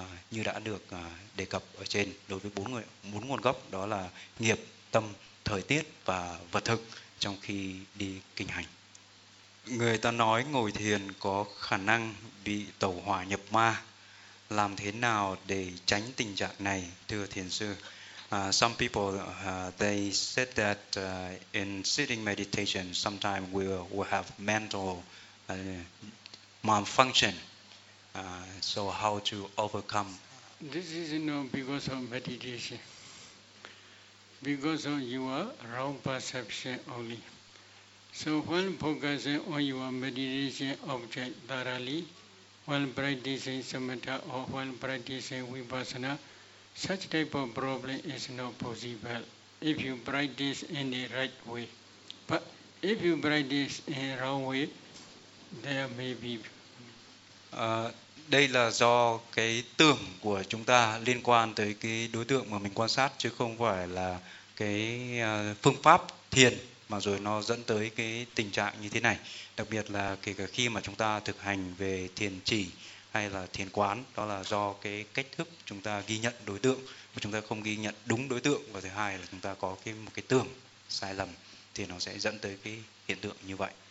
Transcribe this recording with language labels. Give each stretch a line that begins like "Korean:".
Vietnamese: như đã được đề cập ở trên đối với bốn nguồn gốc, đó là nghiệp, tâm, thời tiết và vật thực trong khi đi kinh hành. Người ta nói ngồi thiền có khả năng bị tẩu hỏa nhập ma. Làm thế nào để tránh tình trạng này, thưa thiền sư?
English: Some people they said that in sitting meditation sometimes we will have mental malfunction. So how to overcome? This is not because of meditation, because of your wrong perception only. So when focusing on your meditation object thoroughly, when practicing samatha or when practicing vipassana, such type of problem is not possible if you practice in the right way. But if you practice in the wrong way, there may be.
Vietnamese: Đây là do cái tưởng của chúng ta liên quan tới cái đối tượng mà mình quan sát, chứ không phải là cái phương pháp thiền mà rồi nó dẫn tới cái tình trạng như thế này. Đặc biệt là kể cả khi mà chúng ta thực hành về thiền chỉ hay là thiền quán, đó là do cái cách thức chúng ta ghi nhận đối tượng mà chúng ta không ghi nhận đúng đối tượng, và thứ hai là chúng ta có cái một cái tưởng sai lầm thì nó sẽ dẫn tới cái hiện tượng như vậy.